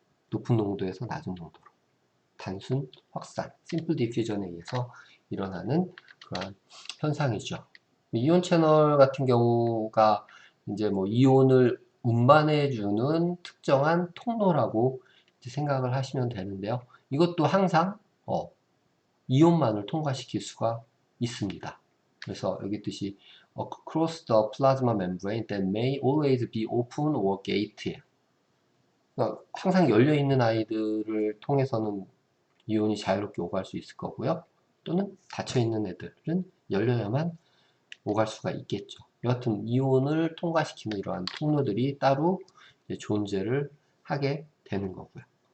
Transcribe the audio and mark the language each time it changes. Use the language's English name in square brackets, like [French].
[Korean] 높은 농도에서 낮은 농도로. 단순 확산, 심플 디퓨전에 의해서 일어나는 그러한 현상이죠. 이온 채널 같은 경우가 이제 뭐 이온을 운반해주는 특정한 통로라고 생각을 하시면 되는데요. 이것도 항상 이온만을 통과시킬 수가 있습니다. 그래서 여기 뜻이 [English] across the plasma membrane that may always be open or gated. [Korean] 그러니까 항상 열려 있는 아이들을 통해서는 이온이 자유롭게 오갈 수 있을 거고요. 또는 닫혀 있는 애들은 열려야만 오갈 수가 있겠죠. 여하튼 이온을 통과시키는 이러한 통로들이 따로 존재를 하게 되는 거고요.